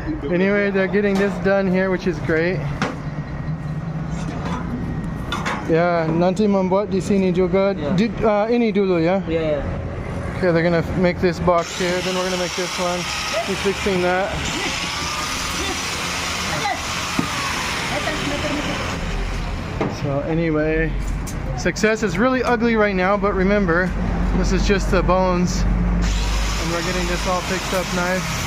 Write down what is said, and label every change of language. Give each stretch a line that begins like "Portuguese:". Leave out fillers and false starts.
English: Anyway, they're getting this done here, which is great.
Indonesian: Ya, nanti membuat di sini juga. Ini dulu ya.
English: Yeah. Okay, they're gonna make this box here, then we're gonna make this one. He's fixing that. So anyway, success is really ugly right now, but remember, this is just the bones, and we're getting this all fixed up nice.